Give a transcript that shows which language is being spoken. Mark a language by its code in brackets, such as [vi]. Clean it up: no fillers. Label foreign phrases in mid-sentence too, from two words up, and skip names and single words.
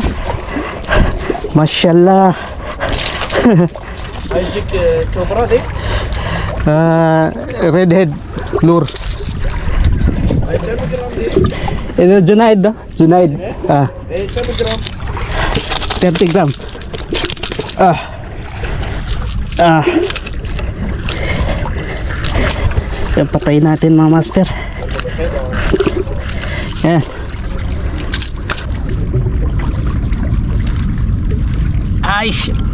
[ms] Mashallah. Ajik cobra deh. Redhead lure. Berapa gram deh? Ini Junaid dah. Junaid. Berapa gram? 30 gram. [tl] Yan, patayin natin mga master. Yan. Ay, shit.